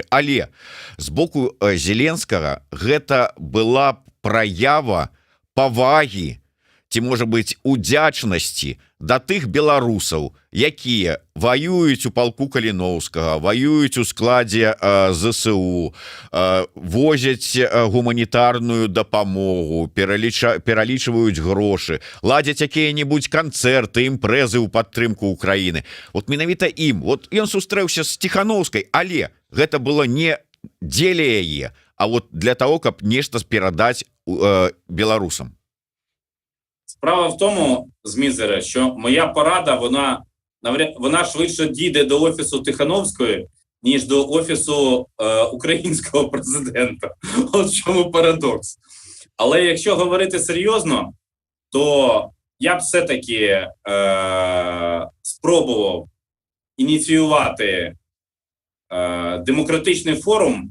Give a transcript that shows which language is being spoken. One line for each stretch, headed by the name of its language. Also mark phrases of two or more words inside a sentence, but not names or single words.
Belarusian: Але з боку Зеленскага гэта была праява павагі, ці, можа быць, удзячнасці да тых беларусаў, якія воююць у палку Каліноўскага, воююць у складзе ЗСУ, возяць гуманітарную дапамогу, пералічваюць грошы, ладзяць якія-небудзь канцэрты, імпрэзы ў падтрымку Украіны. Вот менавіта ім. Вот ён сустрэўся з Тихановскай, але гэта было не дзеля яе, а вот для того, каб нешта перадаць беларусам?
Ukrainian: Справа в тому, Змізере, що моя порада, вона швидше дійде до офісу Тихановської, ніж до офісу українського президента. От в чому парадокс. Але якщо говорити серйозно, то я б все-таки спробував ініціювати демократичний форум